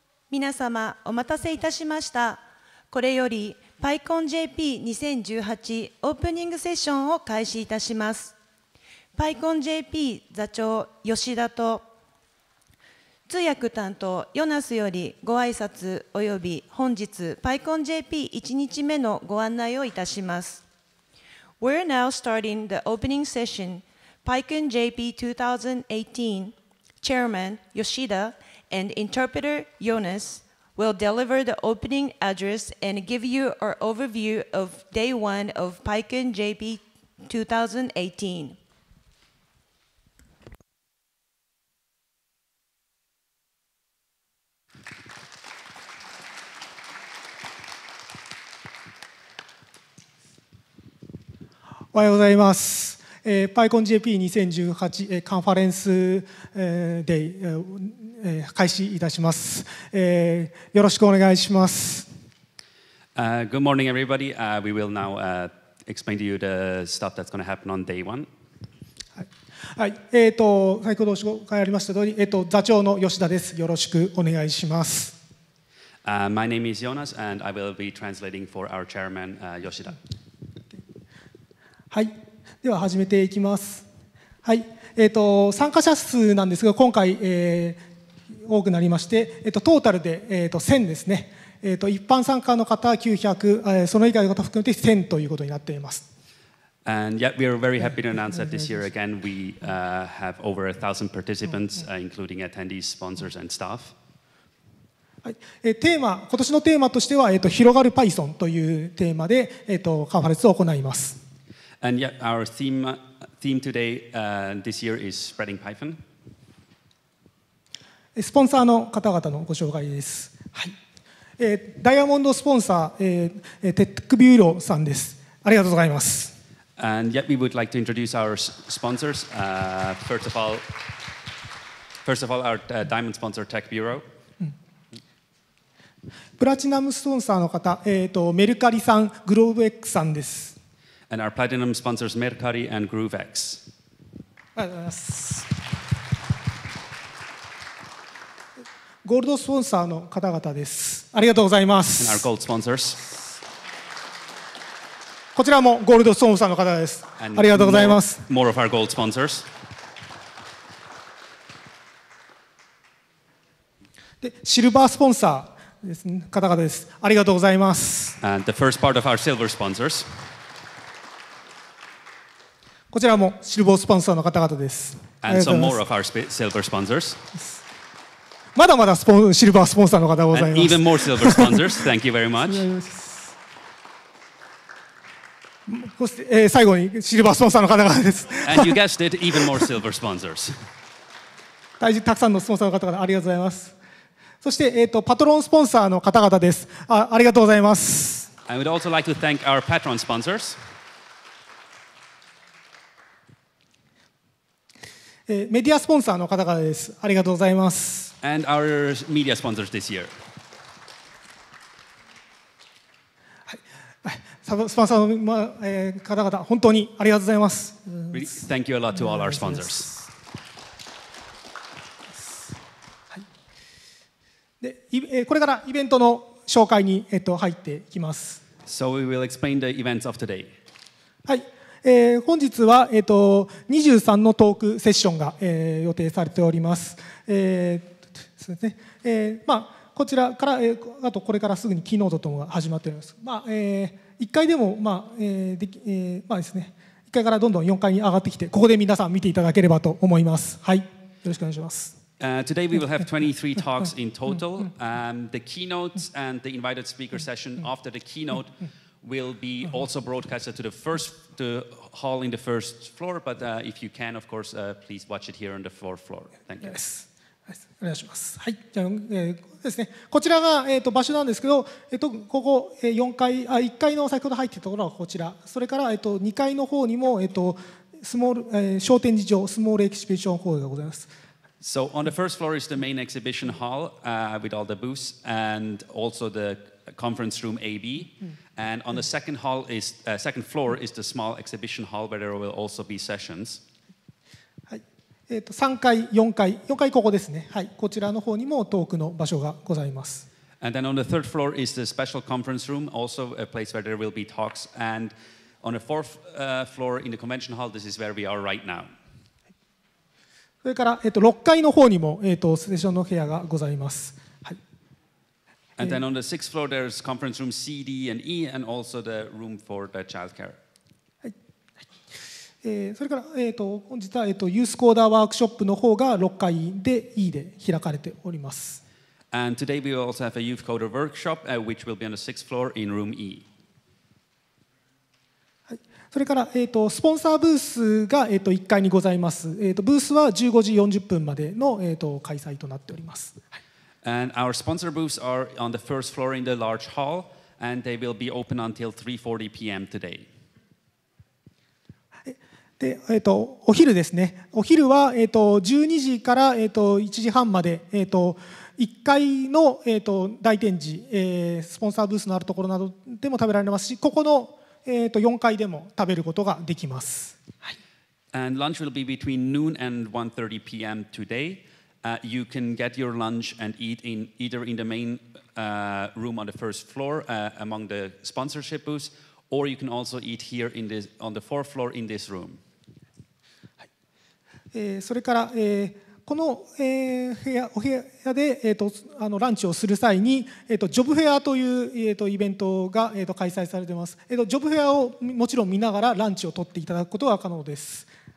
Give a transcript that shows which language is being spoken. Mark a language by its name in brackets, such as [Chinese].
[Japanese] 皆様お待たせいたしました。これより PyConJP2018 オープニングセッションを開始いたします。 PyConJP 座長吉田と通訳担当ヨナスよりご挨拶および本日 PyConJP1 日目のご案内をいたします。 [English] We're now starting the opening session. PyConJP 2018 Chairman Yoshida and interpreter Jonas will deliver the opening address and give you our overview of Day 1 of PyCon JP 2018. [Japanese] おはようございます。 PyConJP2018 カンファレンスデイ開始いたします。よろしくお願いします。 [English] Good morning, everybody. We will now explain to you the stuff that's going to happen on day one. [Japanese] はい、先ほどご紹介ありました通り、座長の吉田です。よろしくお願いします。 [English] My name is Jonas, and I will be translating for our chairman, Yoshida. [Japanese] はい、では始めていきます。はい、参加者数なんですが、今回、多くなりまして、トータルで、1000ですね。一般参加の方は900、その以外の方含めて1000ということになっています。 [English] And yet, we are very happy to announce that this year again we have over 1,000 participants, including attendees, sponsors, and staff. [Japanese] はい、今年のテーマとしては、広がる Python というテーマで、カンファレンスを行います。 [English] And yet, our theme today, this year, is spreading Python. [Japanese] スポンサーの方々のご紹介です。はい。ダイヤモンドスポンサー、テックビューローさんです。ありがとうございます。 [English] And yet we would like to introduce our sponsors. First of all, our diamond sponsor, Tech Bureau. [Japanese] プラチナムスポンサーの方、メルカリさん、グローブ X さんです。 [English] And our platinum sponsors, Mercari and GrooveX. [Japanese] ありがとうございます。ゴールドスポンサーの方々です。ありがとうございます。 [English] And our gold sponsors. [Japanese] こちらもゴールドスポンサーの方です。ありがとうございます。 [English] More of our gold sponsors. [Japanese] で、シルバースポンサーですね、方々です。ありがとうございます。 [English] And the first part of our silver sponsors. [Japanese] こちらもシルバースポンサーの方々です。 [English] And some more of our silver sponsors. [Japanese] まだまだシルバースポンサーの方がございます。 [English] And even more silver sponsors. Thank you very much. [Japanese] そして、最後にシルバースポンサーの方々です。 [English] And you guessed it, even more silver sponsors. [Japanese] たくさんのスポンサーの方々ありがとうございます。そして、パトロンスポンサーの方々です。ありがとうございます。 [English] I would also like to thank our patron sponsors. [Japanese] メディアスポンサーの方々です。ありがとうございます。 [English] And our media sponsors this year. [Japanese] スポンサーの方々、本当にありがとうございます。 [English] Thank you a lot to all our sponsors. [Japanese] で、これからイベントの紹介に入っていきます。 [English] So we will explain the events of today. [Japanese] はい。本日は、23のトークセッションが、予定されております。そうですね。こちらから、あとこれからすぐにキーノートともが始まっております。 1階でも、ですね、1階からどんどん4階に上がってきて、ここで皆さん見ていただければと思います。はい。よろしくお願いします。 [English] Today we will have 23 talks in total. The keynotes and the invited speaker session after the keynote will be also broadcasted to the hall in the first floor. But if you can, of course, please watch it here on the fourth floor. Thank you. [Japanese] Yes. お願いします。はい。じゃあ、ですね。こちらが場所なんですけど、ここ1階の先ほど入っていたところはこちら。それから2階の方にも商展示場スモールエキシビションホールがございます。 [English] So on the first floor is the main exhibition hall with all the booths and also the conference room AB. And on the second floor is the small exhibition hall where there will also be sessions. [Japanese] 3階、4階ここですね。はい、こちらの方にもトークの場所がございます。 [English] And then on the third floor is the special conference room, also a place where there will be talks. And on the fourth floor in the convention hall, this is where we are right now. [Japanese] それから、6階の方にも、セッションの部屋がございます。はい。 [English] And then on the sixth floor, there's conference room C, D, and E, and also the room for the childcare. [Japanese] それから、本日は、ユースコーダーワークショップの方が6階で E で開かれております。 [English] And today we will also have a youth coder workshop, which will be on the sixth floor in room E. [Japanese] はい、それから、スポンサーブースが、1階にございます。ブースは15時40分までの、開催となっております。はい、 [English] And our sponsor booths are on the first floor in the large hall, and they will be open until 3:40 p.m. today. [Japanese] で、お昼ですね。お昼は、12時から、1時半まで、1階の、大展示、スポンサーブースのあるところなどでも食べられますし、ここの、4階でも食べることができます。はい、 [English] And lunch will be between noon and 1:30 p.m. today. You can get your lunch and eat either in the main room on the first floor among the sponsorship booths, or you can also eat here on the fourth floor in this room. [Japanese] それから、この、お部屋で、ランチをする際に、ジョブフェアという、イベントが、開催されています。ジョブフェアをもちろん見ながらランチを取っていただくことが可能です。